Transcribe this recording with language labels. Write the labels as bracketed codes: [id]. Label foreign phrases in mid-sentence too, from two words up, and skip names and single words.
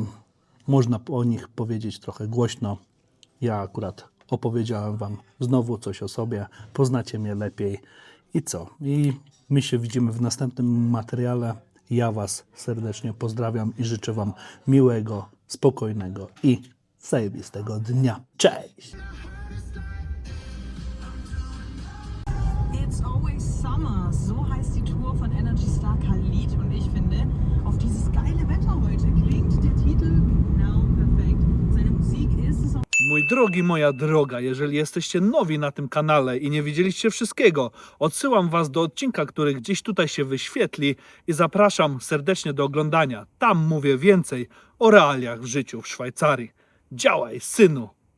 [pl] Można o nich powiedzieć trochę głośno. Ja akurat opowiedziałem Wam znowu coś o sobie, poznacie mnie lepiej i co? I my się widzimy w następnym materiale. Ja Was serdecznie pozdrawiam i życzę Wam miłego, spokojnego i zajebistego dnia. Cześć! [en] It's always summer. [de] So heißt die Tour von Energy Star Khalid. Und ich finde, auf dieses geile Wetter heute klingt der Titel genau perfekt. Seine Musik ist es. [pl] Mój drogi, moja droga, jeżeli jesteście nowi na tym kanale i nie widzieliście wszystkiego, odsyłam Was do odcinka, który gdzieś tutaj się wyświetli i zapraszam serdecznie do oglądania. Tam mówię więcej o realiach w życiu w Szwajcarii. Działaj, synu!